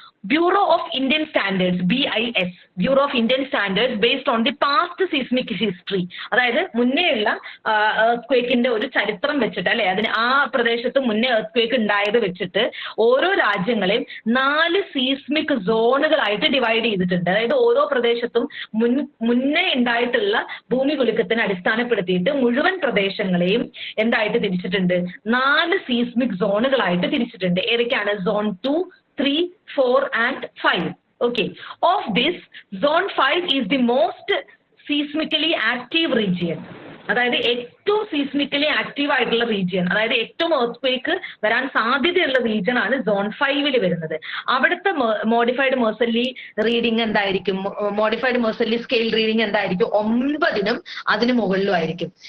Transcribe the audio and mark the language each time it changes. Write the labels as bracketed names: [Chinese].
[Malayalam] Bureau of Indian standards, BIS, bureau of Indian standards [English] based on the past seismic history, [Malayalam] അതായത് മുന്നേയുള്ള earth ഒരു ചരിത്രം വെച്ചിട്ട് അല്ലെ, അതിന് ആ പ്രദേശത്ത് മുന്നേ എർത്ത് ഉണ്ടായത് വെച്ചിട്ട് ഓരോ രാജ്യങ്ങളെയും 4 സീസ്മിക് സോണുകളായിട്ട് ഡിവൈഡ് ചെയ്തിട്ടുണ്ട്. അതായത് ഓരോ പ്രദേശത്തും മുന്നേ ഉണ്ടായിട്ടുള്ള ഭൂമി കുലുക്കത്തിനെ അടിസ്ഥാനപ്പെടുത്തിയിട്ട് മുഴുവൻ പ്രദേശങ്ങളെയും എന്തായിട്ട് തിരിച്ചിട്ടുണ്ട്, 4 സീസ്മിക് സോണുകളായിട്ട് തിരിച്ചിട്ടുണ്ട്. ഏതൊക്കെയാണ്? [English] Zone 2, 3, 4 and 5. Okay. Of this, Zone 5 is the most seismically active region. [Malayalam] അതായത് ഏറ്റവും സീസ്മിക്കലി ആക്റ്റീവ് ആയിട്ടുള്ള റീജിയൻ, അതായത് ഏറ്റവും എർത്ത് വരാൻ സാധ്യതയുള്ള റീജിയൻ ആണ് Zone 5 വരുന്നത്. അവിടുത്തെ മോഡിഫൈഡ് മെർസൻലി റീഡിംഗ് എന്തായിരിക്കും? മോഡിഫൈഡ് മെർസൻലി സ്കെയിൽ റീഡിംഗ് എന്തായിരിക്കും? 9നും അതിന് മുകളിലും ആയിരിക്കും.